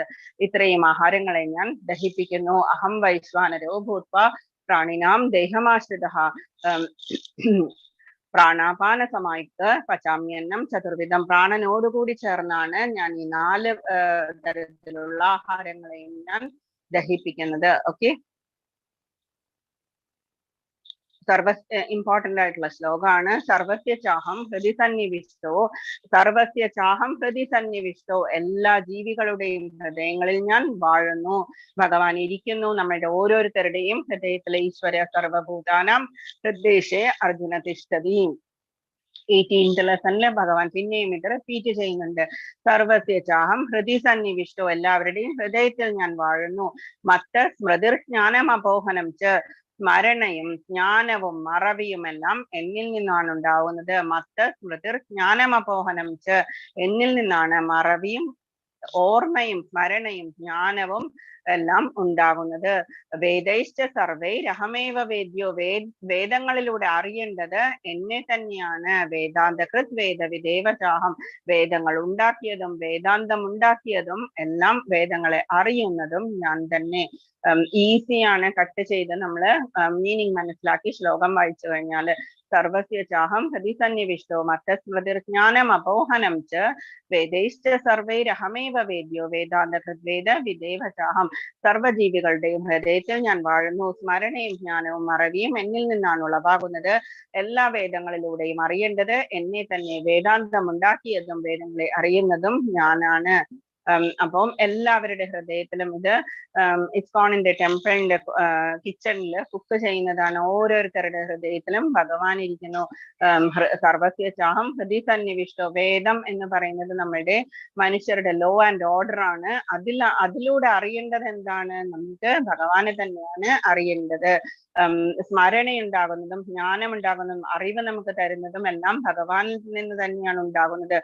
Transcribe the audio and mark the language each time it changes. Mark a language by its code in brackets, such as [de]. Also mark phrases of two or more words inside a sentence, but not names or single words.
[ml] ഇത്രയും ആഹാരങ്ങളെ ഞാൻ ദഹിപ്പിക്കുന്നു. [sa] അഹം വൈശ്വാനരോ ഭൂത്വ പ്രാണിനാം ദേഹമാശ്രിത പ്രാണാപാന സമായിട്ട് പചാമ്യന്നം ചതുർവിധം, [ml] പ്രാണനോടുകൂടി ചേർന്നാണ് ഞാൻ ഈ 4 തരത്തിലുള്ള ആഹാരങ്ങളെയും ഞാൻ ദഹിപ്പിക്കുന്നത്. ഓക്കെ, ഇമ്പോർട്ടന്റ് ആയിട്ടുള്ള ശ്ലോകമാണ്. [sa] സർവസ്യ ചാഹം ഹൃദി സന്നിവിഷ്ടോ, [ml] എല്ലാ ജീവികളുടെയും ഹൃദയങ്ങളിൽ ഞാൻ വാഴുന്നു. ഭഗവാൻ ഇരിക്കുന്നു നമ്മളുടെ ഓരോരുത്തരുടെയും ഹൃദയത്തിലെ. [sa] ഈശ്വര സർവഭൂതാനാം ഹൃദ്ദേശേ അർജുന തിഷ്ഠതി. [ml] 18th ലെസണില് ഭഗവാൻ പിന്നെയും ഇത് റിപ്പീറ്റ് ചെയ്യുന്നുണ്ട്. [sa] സർവസ്യ ചാഹം ഹൃദി സന്നിവിഷ്ടോ, [ml] എല്ലാവരുടെയും ഹൃദയത്തിൽ ഞാൻ വാഴുന്നു. [sa] മത്ത് സ്മൃതിർ ജ്ഞാനം അപോഹനം ച, [ml] സ്മരണയും ജ്ഞാനവും മറവിയുമെല്ലാം എന്നിൽ നിന്നാണ് ഉണ്ടാവുന്നത്. [sa] മത്ത് സ്മൃതിർ ജ്ഞാനം അപോഹനം ച, [ml] എന്നിൽ നിന്നാണ് മറവിയും ഓർമ്മയും സ്മരണയും ജ്ഞാനവും എല്ലാം ഉണ്ടാകുന്നത്. [sa] വേദൈശ്ച സർവൈരഹമേവ വേദ്യോ, [ml] വേദങ്ങളിലൂടെ അറിയേണ്ടത് എന്നെ തന്നെയാണ്. [sa] വേദാന്തകൃത് വേദവിദേവചാഹം, [ml] വേദങ്ങൾ ഉണ്ടാക്കിയതും വേദാന്തം ഉണ്ടാക്കിയതും എല്ലാം വേദങ്ങളെ അറിയുന്നതും ഞാൻ തന്നെ. ഈസിയാണ് കട്ട് ചെയ്ത് നമ്മള് മീനിങ് മനസ്സിലാക്കി ശ്ലോകം വായിച്ചു കഴിഞ്ഞാല്. [sa] സർവസ്യ ചാഹം ഹൃദി സന്നിവിഷ്ടോ മത്തസ്മൃതിർജ്ഞാനം അപോഹനം ച വേദൈശ്ച സർവൈരഹമേവ വേദ്യോ വേദാന്തകൃത് വേദ വിദേവചാഹം. [ml] സർവ്വജീവികളുടെയും ഹൃദയത്തിൽ ഞാൻ വാഴുന്നു. സ്മരണയും ജ്ഞാനവും മറവിയും എന്നിൽ നിന്നാണ് ഉളവാകുന്നത്. എല്ലാ വേദങ്ങളിലൂടെയും അറിയേണ്ടത് എന്നെ തന്നെ. വേദാന്തം ഉണ്ടാക്കിയതും വേദങ്ങളെ അറിയുന്നതും ഞാനാണ്. അപ്പം എല്ലാവരുടെ ഹൃദയത്തിലും ഇത് ഇസ്കോണിന്റെ ടെമ്പിളിന്റെ കിച്ചണില് കുക്ക് ചെയ്യുന്നതാണ്. ഓരോരുത്തരുടെ ഹൃദയത്തിലും ഭഗവാൻ ഇരിക്കുന്നു. [sa] സർവസ്യ ചാഹം ഹൃദി സന്നിവിഷ്ടോ, [ml] വേദം എന്ന് പറയുന്നത് നമ്മുടെ മനുഷ്യരുടെ [en] law and order [ml] ആണ്. അതിലൂടെ അറിയേണ്ടത് എന്താണ്? നമുക്ക് ഭഗവാനെ തന്നെയാണ് അറിയേണ്ടത്. സ്മരണയുണ്ടാകുന്നതും ജ്ഞാനമുണ്ടാകുന്നതും അറിവ് നമുക്ക് തരുന്നതും എല്ലാം ഭഗവാനിൽ നിന്ന് തന്നെയാണ് ഉണ്ടാകുന്നത്.